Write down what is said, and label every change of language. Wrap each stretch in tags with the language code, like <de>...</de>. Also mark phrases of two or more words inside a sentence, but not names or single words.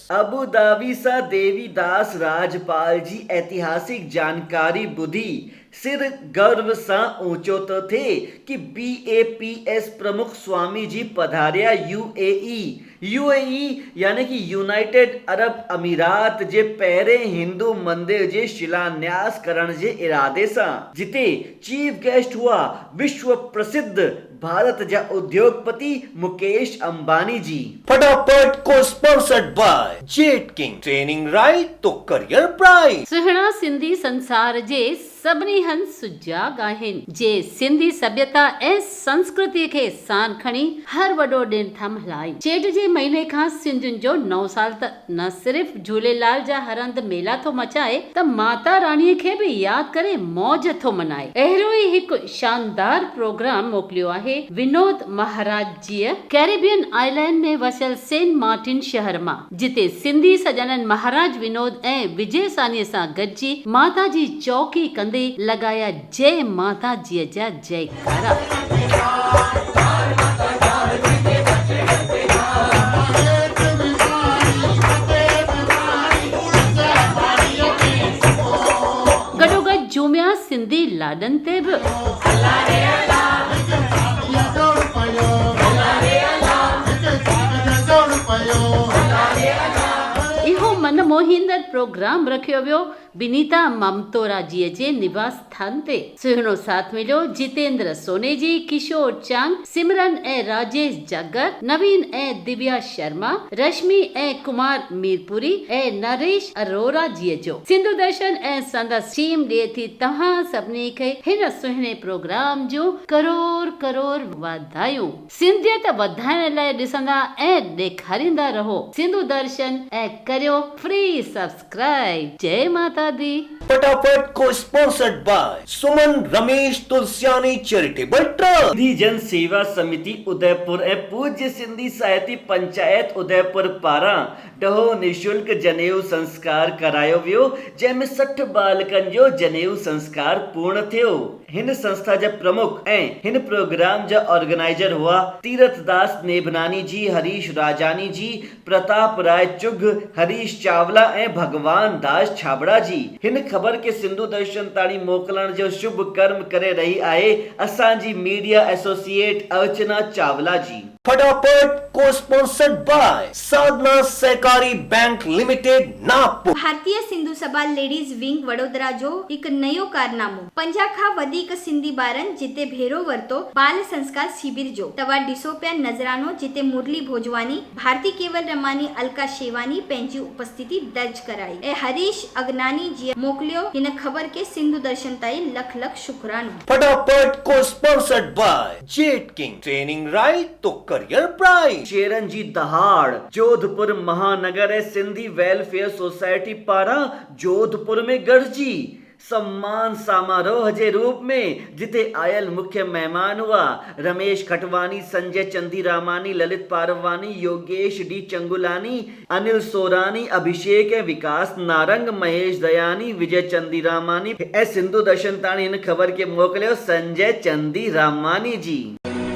<sd>अबू धाबी सा देवीदास राजपाल जी ऐतिहासिक जानकारी बुद्धि सिर गर्व सा ऊंचो तो थे कि BAPS प्रमुख स्वामी जी पधारिया UAE यानी कि यूनाइटेड अरब अमीरात जे पहरे हिंदू मंदिर जे शिलान्यास करण जे इरादे सा, जिते</sd> <en>chief guest</en> <sd>हुआ विश्व प्रसिद्ध भारत जा उद्योगपति मुकेश अंबानी जी।</sd> <en>फटाफट को sponsored by Jet King, training right to career bright.</en> <sd>सुहिणा सिंधी संसार जे सभिनी हंध सुजाग आहिनि, जे सिंधी सभ्यता ऐं संस्कृति खे सान खणी हर वॾो ॾिण था मल्हाइनि। चेट जे महीने खां सिंधियुनि जो नओं साल त न सिर्फ़ झूलेलाल जा हर हंधि मेला थो मचाए, त माता रानीअ खे बि यादि करे मौज थो मनाए। अहिड़ो ई हिकु शानदार प्रोग्राम मोकिलियो आहे विनोद महाराज जीअ</sd> <en>Caribbean island</en> <sd>में वसियल सेंट मार्टिन शहर मां, जिते सिंधी सजननि महाराज विनोद ऐं विजय सानीअ सां गॾिजी माता जी चौकी कंदे लगाया जय माता जी जा जयकारा। गॾोगॾु झूमिया सिंधी लाॾनि ते बि। इहो मन मोहींदड़ प्रोग्राम रखियो वियो विनीता ममतोरा जी जे निवास स्थान ते। सुहिणो साथ मिलियो जितेंद्र सोनेजी, किशोर चांग, सिमरन ऐं राजेश जागर, नवीन ऐं दिव्या शर्मा, रश्मि ऐं कुमार मीरपुरी ऐं नरेश अरोरा जी जो। सिंधु दर्शन ऐं संदसि टीम ॾिए थी तव्हां सभिनी खे हिन सुहिणे प्रोग्राम जो करोड़ करोड़ वाधायूं। सिंधियत वधाइण लाइ ॾिसंदा ऐं ॾेखारींदा रहो सिंधु दर्शन ऐं करियो</sd> <en>free subscribe.</en> <pa>जय माता दी।</pa> <sd>फटाफट को</sd> <en>sponsored by</en> <sd>सुमन रमेश तुलसियानी चैरिटेबल ट्रस्ट, सिंधी जन सेवा समिति उदयपुर ऐं पूज्य सिंधी साहित्य पंचायत उदयपुर पारां ॾहों निशुल्क जनेऊ संस्कार करायो वियो, जंहिंमें 60 बालकनि जो जनेऊ संस्कार पूर्ण थियो। हिन संस्था जा प्रमुख ऐं हिन प्रोग्राम जा ऑर्गेनाइजर हुआ तीरथदास नेभनानी जी, हरीश राजानी जी, प्रताप राय चुघ, हरीश चावला ऐं भगवान दास छाबड़ा जी। हिन खबर के सिंधु दर्शन ताणी मोकलण जो शुभ कर्म करे रही आहे असांजी</sd> <en>media associate</en> <sd>अर्चना चावला जी। फटाफट को</sd> <en>sponsored by</en> <sd>साधना सहकारी बैंक लिमिटेड नागपुर। भारतीय सिंधु सभा लेडीज विंग वडोदरा जो हिकु नयो कारनामो 50 खां वधीक सिंधी ॿारनि जिते भेरो वरितो बाल संस्कार शिविर जो। तव्हां ॾिसो पिया नज़रानो, जिते मुरली भोजवानी, भारती केवल रमानी, अलका शेवानी पंहिंजी उपस्थिति दर्ज कराई ऐं हरीश अगनानी जी मोकिलियो हिन खबर के सिंधु दर्शन ताईं लख लख शुक्रानो।</sd> <en>फटाफट को sponsored by Jet King, training right to career bright.</en> <sd>शेरन जी दहाड़ जोधपुर महानगर ऐं सिंधी वेलफेयर सोसाइटी पारां जोधपुर में गॾिजी सम्मान समारोह जे रूप में, जिते आयल मुख्य मेहमान हुआ रमेश खटवानी, संजय चंदीरामानी, ललित पारवानी, योगेश डी चंगुलानी, अनिल सोरानी, अभिषेक ऐं विकास नारंग, महेश दयानी, विजय चंदीरामानी ऐं सिंधु दर्शन ताणी हिन खबर के मोकिलियो संजय चंदीरामानी जी।</sd>